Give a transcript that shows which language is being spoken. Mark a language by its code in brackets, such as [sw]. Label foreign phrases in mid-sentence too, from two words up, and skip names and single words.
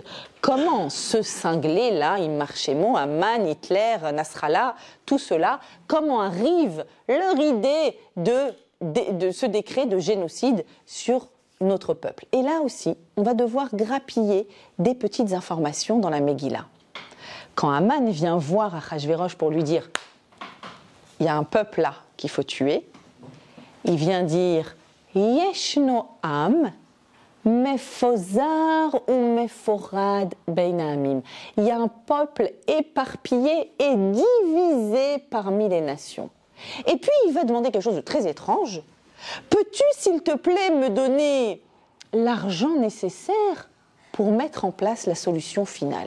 [fr] Comment ce cinglé-là, Immarchémon, Haman, Hitler, Nasrallah, tout cela, comment arrive leur idée de ce décret de génocide sur notre peuple? Et là aussi, on va devoir grappiller des petites informations dans la Megillah. Quand Haman vient voir Achashverosh pour lui dire « il y a un peuple là qu'il faut tuer », il vient dire « [he] ישנו עם מפוזר ומפורד בין העמים [fr] » il y a un peuple éparpillé et divisé parmi les nations. Et puis il va demander quelque chose de très étrange. « Peux-tu, s'il te plaît, me donner l'argent nécessaire pour mettre en place la solution finale ?»